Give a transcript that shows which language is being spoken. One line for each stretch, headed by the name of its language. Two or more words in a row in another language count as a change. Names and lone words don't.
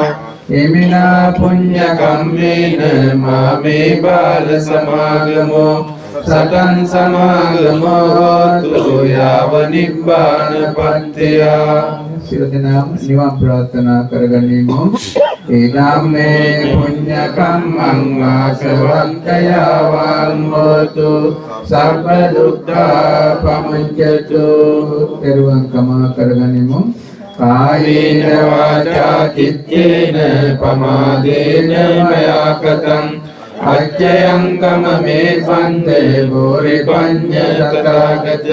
Pali: එමිනා පුඤ්ඤ කම්මේන මාමේ බාල සමාගමෝ සතං සමාගමෝ හෝතු යාව නිබ්බාන පත්තියා.
Sinhala: සියලු දෙනාම නිවන් ප්‍රාර්ථනා කරගනිමු.
Pali: ඊනම්මේ පුඤ්ඤ කම්මං ආසවක්ඛයා වං හෝතු සබ්බ දුක්ඛා පමුච්ඡතු.
Sinhala: පෙරවන් කමා කරගනිමු.
Pali: කායේන වාචා චිත්තේන පමාදේන මයා කතං අච්චයං කමමේ සම්දේ බෝරි පඤ්ඤ තථාගත.